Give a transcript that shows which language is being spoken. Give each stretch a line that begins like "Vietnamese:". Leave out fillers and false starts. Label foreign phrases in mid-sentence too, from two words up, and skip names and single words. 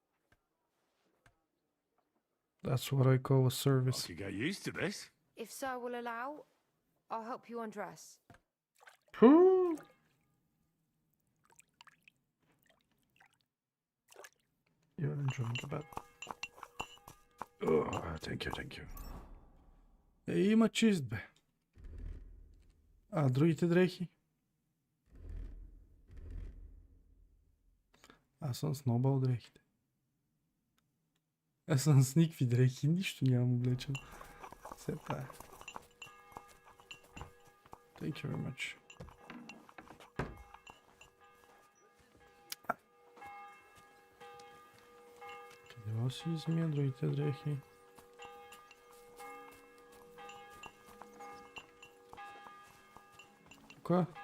English: That's what I call a service. I could get used to this. If sir will allow, I'll help you undress. You're enjoying the bed. Oh, thank you.
Bulgarian: Има чист, бе. А другите дрехи? Аз съм снобал дрехите. Аз съм с никакви дрехи, нищо нямам облечен. Все тая.
English: Thank you very much.
Bulgarian: Къде си измия другите дрехи? Тука?